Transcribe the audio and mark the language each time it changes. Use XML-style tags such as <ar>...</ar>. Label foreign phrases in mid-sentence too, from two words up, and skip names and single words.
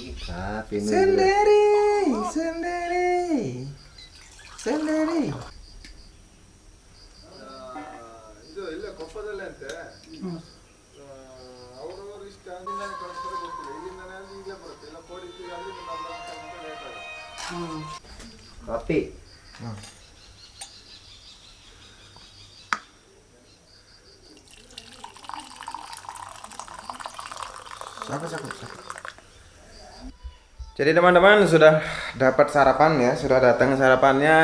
<id>Sendiri.</id> <kn>ಇದು ಇಲ್ಲ ಕೊಪ್ಪದಲ್ಲೇ ಅಂತೆ ಅವರವರು ಇಷ್ಟ ಅಂದಿನ ಕಳಿಸ್ತಾರೆ ಗೊತ್ತಿಲ್ಲ ಇಲ್ಲಿಂದನೇ ಅಲ್ಲಿ ಈಗಲೇ ಬರುತ್ತೆ ಇಲ್ಲ ಕೋಡಿಸಿ ಅಲ್ಲಿ ಲೇಟ್ ಆಗುತ್ತೆ</kn> <id>Kopi. Jadi teman-teman sudah dapat sarapan ya, sudah datang sarapannya.</id>